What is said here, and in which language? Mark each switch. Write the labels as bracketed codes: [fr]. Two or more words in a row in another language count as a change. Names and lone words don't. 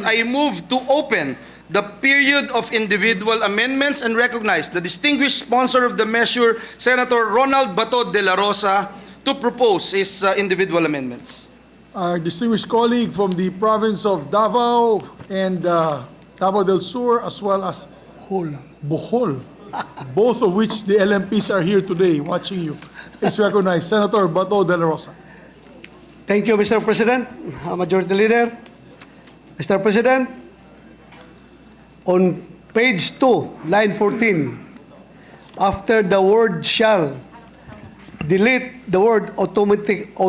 [en] I move to open the period of individual amendments and recognize the distinguished sponsor of the measure, Senator Ronald Bato de la Rosa, to propose his individual amendments. Our distinguished colleague from the province of Davao and Davao del Sur, as well as Bohol, both of which the LMPs are here today watching you, is recognized. Senator Bato de la Rosa. Thank you, Mr. President, Majority Leader. Mr. President, on page 2, line 14, after the word shall, delete the word automatically.